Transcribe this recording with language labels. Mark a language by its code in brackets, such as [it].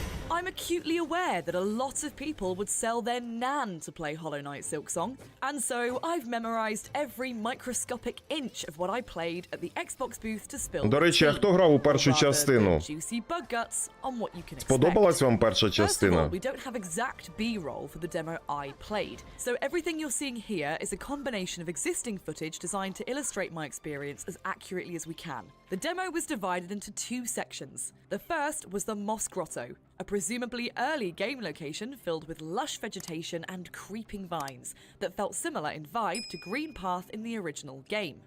[en] I'm acutely aware that a lot of people would sell their nan to play Hollow Knight Silk Song, and so I've memorized every microscopic inch of what I played at the Xbox booth to spill. [uk] До речі, а хто грав у першу частину? Сподобалась вам перша частина? [en] We don't have exact B-roll for the demo I played, so everything you're seeing here is a combination of existing footage designed to illustrate my experience as accurately as we can. The demo was divided into two sections. The first was the Moss Grotto, a presumably early game location filled with lush vegetation and creeping vines that felt similar in vibe to Green Path in the original game.